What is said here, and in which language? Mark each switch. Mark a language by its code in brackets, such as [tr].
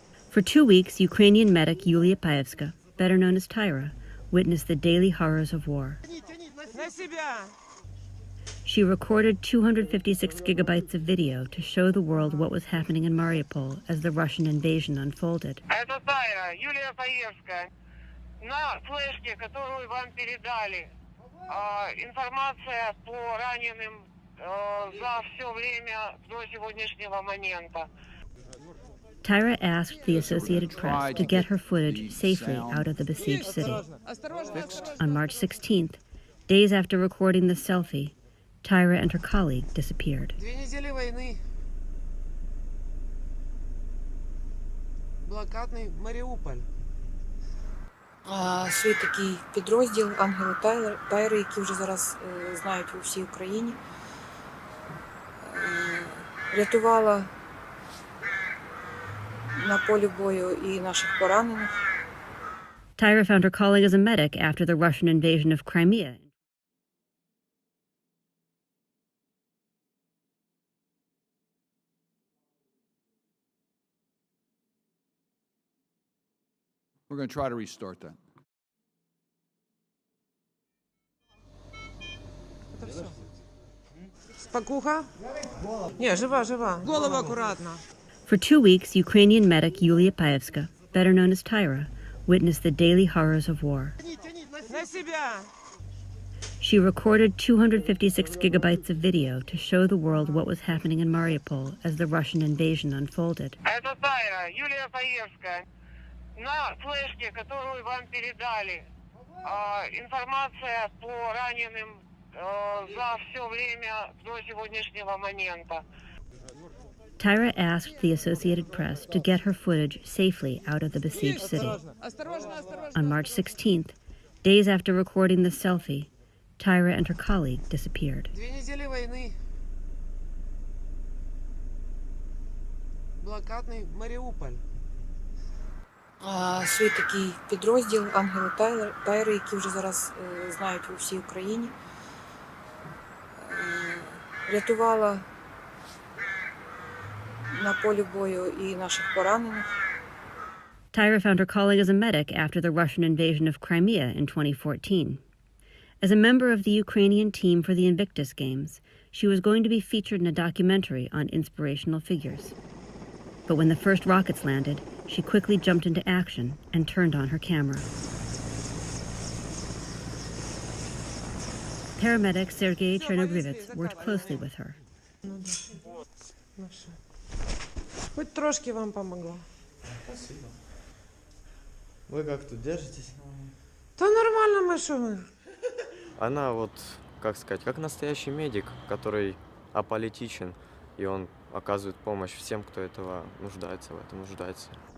[en] For 2 weeks, Ukrainian medic Yulia Paievska, better known as Taira, witnessed the daily horrors of war. She recorded 256 gigabytes of video to show the world what was happening in Mariupol as the Russian invasion unfolded. [ru] Это Taira, Юлия Паевская. На флешке, которую вам передали, информация по раненым за все время до сегодняшнего момента. [en] Taira asked the Associated Press to get her footage safely out of the besieged city. On March 16th, days after recording the selfie, Taira and her colleague disappeared. [ru] 2 недели войны. [uk] Блокадний Маріуполь. Свій такий підрозділ ангели Тайри, які вже зараз знають у всій Україні, рятувала на полі бою і наших поранених. [en] Taira found her colleague as a medic after the Russian invasion of Crimea. We're going to try to restart that. [ru] Спокуха? Не, жива. Голову аккуратно. [en] For 2 weeks, Ukrainian medic Yulia Paievska, better known as Taira, witnessed the daily horrors of war. [ru] На себя. [en] She recorded 256 gigabytes of video to show the world what was happening in Mariupol as the Russian invasion unfolded. [ru] Это Taira, Юлия Паевская. На флешке, которую вам передали, информация по раненым за все время до сегодняшнего момента. [en] Taira asked the Associated Press to get her footage safely out of the besieged city. On March 16th, days after recording the selfie, Taira and her colleague disappeared. [ru] 2 недели войны. [uk] Блокадний Маріуполь. Свій такий підрозділ ангели Тайри, які вже зараз знають у всій Україні. Рятувала на полі бою і наших поранених. [en] Taira found her calling as a medic after the Russian invasion of Crimea in 2014. As a member of the Ukrainian team for the Invictus Games, she was going to be featured in a documentary on inspirational figures. But when the first rockets landed, she quickly jumped into action and turned on her camera. Paramedic Sergei Chernobrivets worked closely with her. [ru] Хоть трошки вам помогла. Спасибо. Вы как тут держитесь? Да нормально мы, что мы. Она вот, как сказать, как настоящий медик, который аполитичен, и он оказывает помощь всем, кто этого нуждается, в этом нуждается.